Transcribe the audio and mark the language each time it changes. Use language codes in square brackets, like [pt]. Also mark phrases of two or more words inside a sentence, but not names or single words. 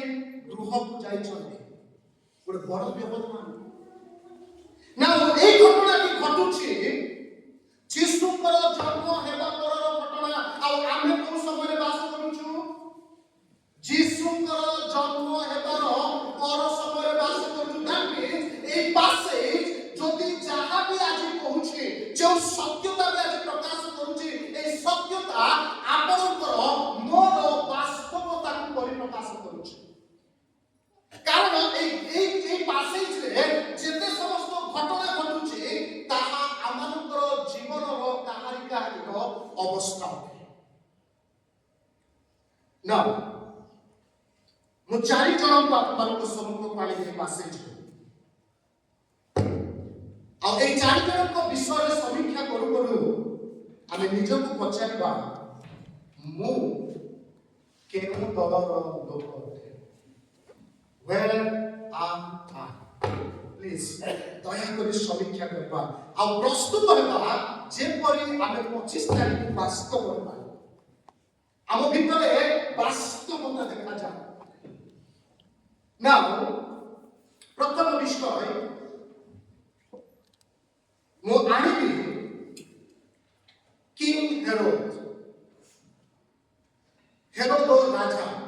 [or] ଗୃହକୁ ଯାଇଛନ୍ତି। ଗୋଟେ ବଡ ବ୍ୟବଧାନ। ନା এই ଘଟଣାଟି ଘଟୁଛି ଯୀଶୁଙ୍କର ଜନ୍ମ ହେବା ପରର ଘଟଣା। ଆଉ ଆମେ କୋଉ ସମୟରେ ବାସ କରୁଛୁ? ଯୀଶୁଙ୍କର ଜନ୍ମ ହେବାର ପର ସମୟରେ ବାସ କରୁଛୁ। [en] That means [or] এই passage ଯଦି ଯାହା ବି ଆଜି କହୁଛି, ଯେଉଁ ସତ୍ୟତା ବି ଆଜି ପ୍ରକାଶ କରୁଛି, এই ସତ୍ୟତା ଆପଣଙ୍କର ମୋର ବାସ୍ତବତାକୁ ପରିପ୍ରକାଶ କରୁଛି। କାରଣ এই ପାସେଜରେ ଯେତେ ସମସ୍ତ ଘଟଣା ଘଟୁଛି, ତାହା ଆମମାନଙ୍କର ଜୀବନର କାହାରିର ଅବସ୍ଥା ଅଟେ। ନା ମୁଁ 4 ଜଣଙ୍କୁ ଆପଣମାନଙ୍କ ସମ୍ମୁଖକୁ ଆଣି ଏହି ପାସେଜରେ, ଆଉ এই 4 ଜଣଙ୍କ ବିଷୟରେ ସମୀକ୍ଷା କରୁ କରୁ ଆମେ ନିଜକୁ ପଚାରିବା, ମୁଁ କେଉଁ ଦଳର ଲୋକ ଅଟେ? [en] Where am I? [or] Please ଦୟାକରି ସମୀକ୍ଷା କରିବା ଆଉ ପ୍ରସ୍ତୁତ ହେବା, ଯେପରି ଆମେ 25 ତାରିଖ ବାସ୍ତବ ହେବା, ଆମ ଭିତରେ ବାସ୍ତବତା ଦେଖାଯାଏ। Now, ପ୍ରଥମ ବିଷୟ ମୁଁ ଆଣିବି କିଙ୍ଗ ହେରୋଦ ରାଜା।